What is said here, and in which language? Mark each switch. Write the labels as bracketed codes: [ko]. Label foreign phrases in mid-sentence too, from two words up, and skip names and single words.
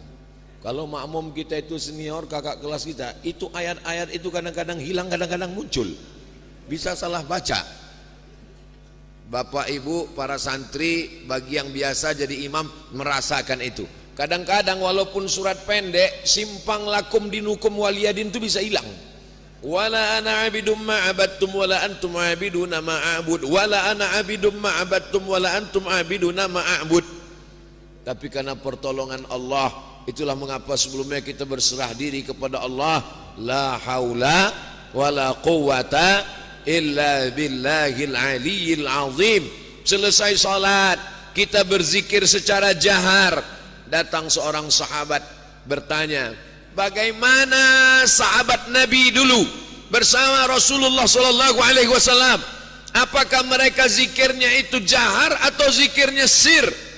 [id] Kalau makmum kita itu senior, kakak kelas kita, itu ayat-ayat itu kadang-kadang hilang, kadang-kadang muncul, bisa salah baca. Bapak ibu para santri bagi yang biasa jadi imam merasakan itu. Kadang-kadang walaupun surat pendek, simpang [ar] لكم دينكم ولي دين [id] itu bisa hilang. [ar] ولا أنا عابد ما عبدتم ولا أنتم عابدون ما أعبد، ولا أنا عابد ما عبدتم ولا أنتم عابدون ما أعبد. [id] Tapi karena pertolongan Allah, itulah mengapa sebelumnya kita berserah diri kepada Allah. [ar] لا حول ولا قوة إلا بالله العلي العظيم. [id] Selesai salat kita berzikir secara jahar. Datang seorang sahabat bertanya, bagaimana sahabat Nabi dulu bersama Rasulullah [ar] صلى الله عليه وسلم? [id] Apakah mereka zikirnya itu jahar atau zikirnya sir?